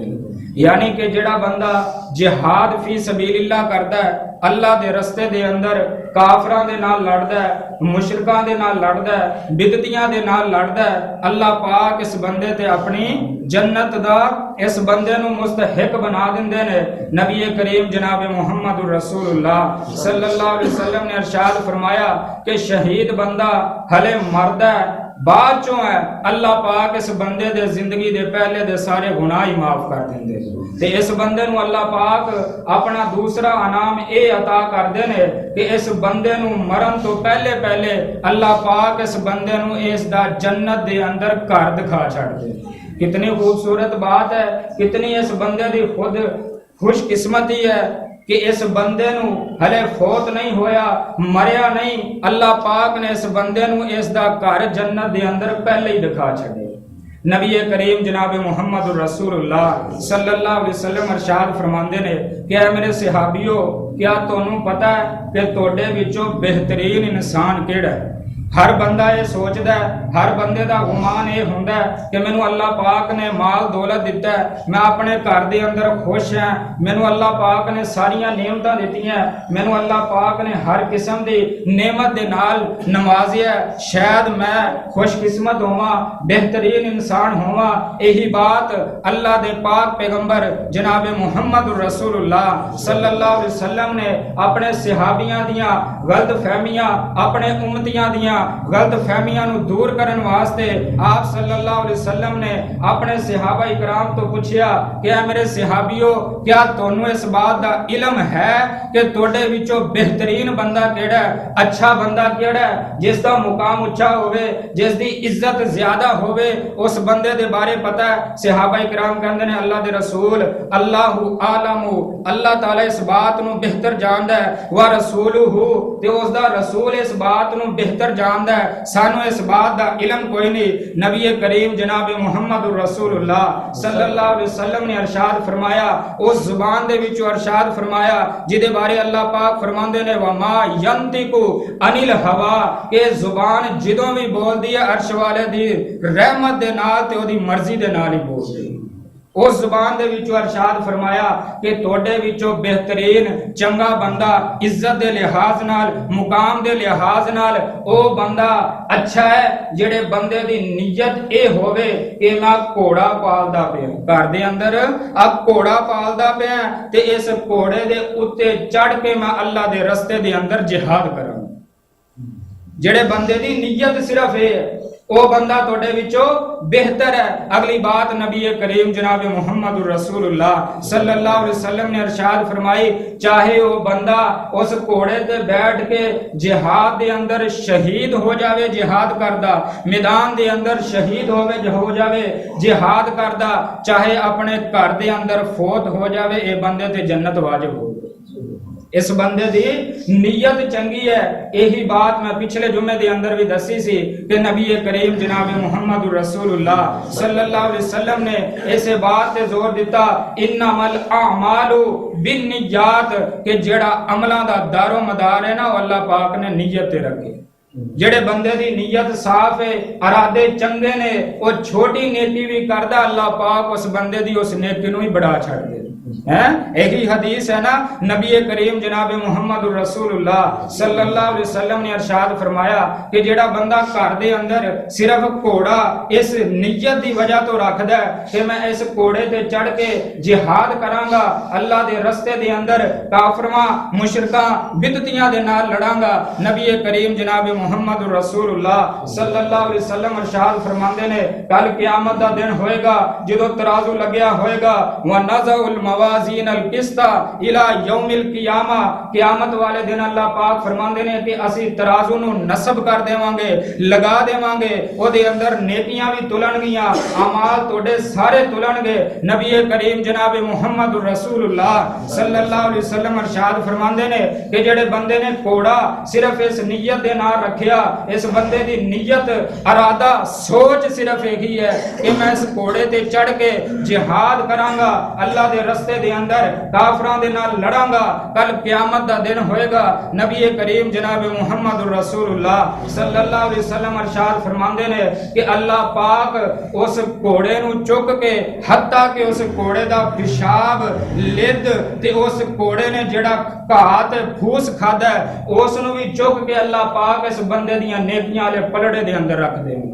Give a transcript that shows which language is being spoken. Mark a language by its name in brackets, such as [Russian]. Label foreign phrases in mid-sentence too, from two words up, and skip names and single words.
[Punjabi] یعنی کہ جیہڑا بندہ [Arabic] جهاد في سبيل الله [Punjabi] کردا اے، اللہ دے رستے دے اندر کافراں دے نال لڑدا اے، مشرکاں دے نال لڑدا اے، بدعتیاں دے نال لڑدا اے، اللہ پاک اس بندے تے اپنی جنت دا اس بندے نوں مستحق بنا دیندے نے. نبی کریم جناب محمد رسول اللہ [Arabic] صلى الله عليه وسلم [Punjabi] نے ارشاد فرمایا کہ شہید بندہ حلے مردا اے، بعد چوں اے اللہ پاک اس بندے دے زندگی دے پہلے دے سارے گناہ ای معاف کر دیندے تے اس بندے نوں اللہ پاک اپنا دوجا انعام ایہہ عطا کردے نے کہ اس بندے نوں مرن توں پہلے پہلے اللہ پاک اس بندے نوں اس دا جنت دے اندر گھر دکھا چھڈ دے. کنی خوبصورت گل اے، کنی اس بندے دی خود خوش قسمتی اے کہ اس بندے نوں حلے فوت نہیں ہویا، مریا نہیں، اللہ پاک نے اس بندے نوں اس دا گھر جنت دے اندر پہلے ای دکھا چھڈے. نبی کریم جناب محمد رسول اللہ [Arabic] صلى الله عليه وسلم [Punjabi] ارشاد فرماندے نے کہ اے میرے صحابیو، کیا تہانوں پتہ اے کہ تہاڈے وچوں بہترین انسان کیہڑا اے? ہر بندہ ایہہ سوچتا اے، ہر بندے کا گمان ایہہ ہوندا اے کہ مینوں اللہ پاک نے مال دولت دتا اے، میں اپنے گھر کے اندر خوش ہاں، مینوں اللہ پاک نے ساریاں نعمتاں دتیاں، مینوں اللہ پاک نے ہر قسم کی نعمت دے نال نوازیا، شاید میں خوش قسمت ہوواں، بہترین انسان ہوواں. ایہو گل اللہ دے پاک پیغمبر جناب محمد رسول اللہ [Arabic] صلى الله عليه وسلم [Punjabi] نے اپنے صحابیاں دیاں غلط فہمیاں, اپنے امتیاں دیاں غلط فہمیاں نوں دور کرن واسطے آپ [Arabic] صلى الله عليه وسلم [Punjabi] نے اپنے صحابہ اکرام توں پچھیا کہ اے میرے صحابیو، کیا تہانوں اس گل دا علم اے کہ تہاڈے وچوں بہترین بندہ کیہڑا اے، اچھا بندہ کیہڑا اے، جس دا مقام اچا ہووے، جس دی عزت زیادہ ہووے، اس بندے دے بارے پتہ اے? صحابہ اکرام کہندے نے اللہ دے رسول [Arabic] الله أعلم, [Punjabi] اللہ تعالیٰ اس گل نوں بہتر جاندا اے, [Arabic] ورسوله [Punjabi] تے اس دا رسول اس گل نوں بہتر جاندا اے، سانوں اس گل دا علم کوئی نہیں. نبی کریم جناب محمد رسول اللہ [Arabic] صلى الله عليه وسلم [Punjabi] نے ارشاد فرمایا، اس زبان دے وچوں ارشاد فرمایا جدے بارے اللہ پاک فرماندے نے [Arabic] وما ينطق عن الهوى, [Punjabi] کہ زبان جدوں وی بولدی اے عرش والے دی رحمت دے نال تے اودی مرضی دے نال ای بولدی اے. اس زبان دے وچوں ارشاد فرمایا کہ تہاڈے وچوں بہترین چنگا بندہ عزت دے لحاظ نال، مقام دے لحاظ نال او بندہ اچھا اے جیہڑے بندے دی نیت ایہہ ہووے کہ میں گھوڑا پالدا پیا، گھر دے اندر اب گھوڑا پالدا پیا تے اس گھوڑے دے اتے چڑھ کے میں اللہ دے رستے دے اندر جہاد کراں. جیہڑے بندے دی نیت صرف ایہہ اے او بندہ تہاڈے وچوں بہتر اے. اگلی گل نبی کریم جناب محمد رسول اللہ [Arabic] صلى الله عليه وسلم [Punjabi] نے ارشاد فرمائی، چاہے او بندہ اس گھوڑے تے بیٹھ کے جہاد دے اندر شہید ہو جاوے، جہاد کردا میدان دے اندر شہید ہو جاوے جہاد کردا، چاہے اپنے گھر دے اندر فوت ہو جاوے، ایہہ بندے تے جنت واجب ہو. اس بندے دی نیت چنگی اے. ایہو گل میں پچھلے جمعے دے اندر وی دسی سی کہ نبی کریم جناب محمد رسول اللہ [Arabic] صلى الله عليه وسلم [Punjabi] نے اس گل تے زور دتا [Arabic] إنما الأعمال بالنيات [Punjabi] کہ جیہڑا عملاں دا دار و مدار اے نا اللہ پاک نے نیت تے رکھے. جیہڑے بندے دی نیت صاف اے، ارادے چنگے نے، او چھوٹی نیکی وی کردا اللہ پاک اس بندے دی اس نیکی نوں ای ودھا چھڈ دے اے. ایہو حدیث اے نا، نبی کریم جناب محمد رسول اللہ [Arabic] صلى الله عليه وسلم [Punjabi] نے ارشاد فرمایا کہ جیہڑا بندہ گھر دے اندر صرف گھوڑا اس نیت دی وجہ توں رکھدا اے کہ میں اس گھوڑے تے چڑھ کے جہاد کراں گا، اللہ دے رستے دے اندر کافراں مشرکاں بدعتیاں دے نال لڑاں گا، نبی کریم جناب محمد رسول اللہ [Arabic] صلى الله عليه وسلم [Punjabi] ارشاد فرماندے نے کل قیامت دا دن ہوئے گا جدوں ترازو لگیا ہوئے گا [Arabic] ونضع الموازين القسط ليوم القيامة, [Punjabi] قیامت والے دن اللہ پاک فرماندے نے کہ اسیں ترازو نوں نصب کر دیواں گے، لا دیواں گے، اودے اندر نیکیاں وی تلن گیاں، اعمال تہاڈے سارے تلن گے. نبی کریم جناب محمد رسول اللہ [Arabic] صلى الله عليه وسلم [Punjabi] ارشاد فرماندے نے کہ جیہڑے بندے نے گھوڑا صرف اس نیت دے نال رکھیا، اس بندے دی نیت ارادہ سوچ صرف ایہو اے کہ میں اس گھوڑے تے چڑھ کے جہاد کراں گا، اللہ دے رستے دے اندر کافراں دے نال لڑاں گا، کل قیامت دا دن ہوئے گا. نبی کریم جناب محمد رسول اللہ [Arabic] صلى الله عليه وسلم [Punjabi] ارشاد فرماندے نے کہ اللہ پاک اس گھوڑے نوں چک کے حتیٰ کہ اس گھوڑے دا پیشاب لید تے اس گھوڑے نے جیہڑا گھاہ تے پھوس کھادا اس نوں وی چک کے اللہ پاک اس بندے دیاں نیکیاں والے پلڑے دے اندر رکھ دین گے.